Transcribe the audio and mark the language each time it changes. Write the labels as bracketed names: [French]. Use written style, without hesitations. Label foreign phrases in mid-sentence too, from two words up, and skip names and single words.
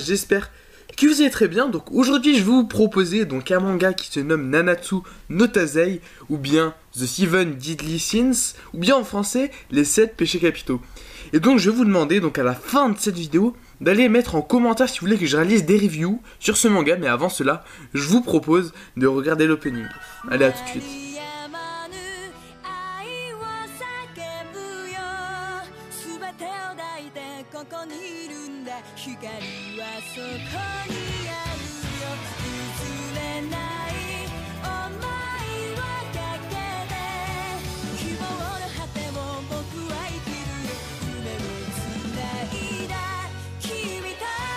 [French] J'espère que vous allez très bien. Donc aujourd'hui je vais vous proposer donc un manga qui se nomme Nanatsu no Taizai, ou bien The Seven Deadly Sins, ou bien en français les 7 péchés capitaux. Et donc je vais vous demander donc à la fin de cette vidéo d'aller mettre en commentaire si vous voulez que je réalise des reviews sur ce manga, mais avant cela je vous propose de regarder l'opening. Allez, à tout de suite. [Japanese] ここにいるんだ光はそこにあるよ譲れない想いはかけて希望の果てを僕は生きるよ夢をつないだ君と